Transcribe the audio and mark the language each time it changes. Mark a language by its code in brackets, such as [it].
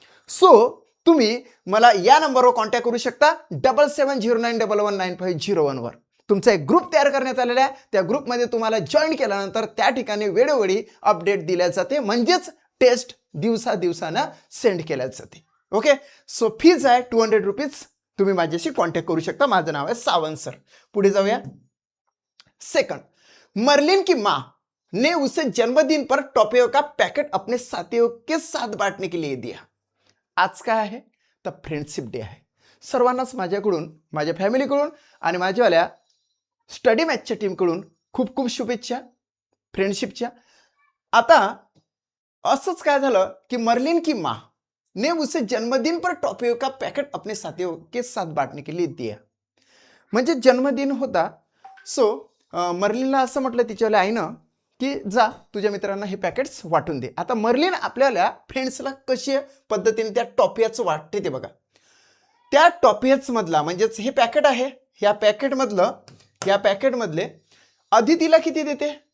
[mr] So तुम्ही मला या नंबरवर कॉन्टॅक्ट करू शकता 7709119501 वर. तुमचा एक ग्रुप तयार करण्यात आलेला आहे. त्या ग्रुपमध्ये तुम्हाला जॉईन केल्यानंतर त्या ठिकाणी वेळोवेळी अपडेट दिल्या जाते, म्हणजेच टेस्ट दिवसानं सेंड केल्या जाते. ओके, सो फीज आहे 200 रुपीज. तुम्ही माझ्याशी कॉन्टॅक्ट करू शकता. माझं नाव आहे सावंत सर. पुढे जाऊया. [hi] सेकंड, मर्लिन की माँ ने उसे जन्मदिन पर टॉफियों का पैकेट अपने साथियों के साथ बांटने के लिए दिया. [mr] आज काय आहे? तर फ्रेंडशिप डे आहे. सर्वांनाच माझ्याकडून, माझ्या फॅमिलीकडून आणि माझ्यावाल्या स्टडी मॅचच्या टीमकडून खूप खूप शुभेच्छा फ्रेंडशिपच्या. आता असंच काय झालं की [hi] मर्लिन की माँ ने उसे जन्मदिन पर टॉफियों का पैकेट अपने साथियों के साथ बांटने के लिए दिया. [mr] म्हणजे जन्मदिन होता. सो मर्लिनला असं म्हटलं तिच्यावाल्या आईनं की जा तुझ्या मित्रांना हे पॅकेट्स वाटून दे. आता मर्लिन आपल्याला फ्रेंड्सला कशी पद्धतीने त्या टॉफियाचं वाटते ते बघा. त्या टॉफियाच मधला म्हणजेच हे पॅकेट आहे, या पॅकेटमधले अदितीला किती देते?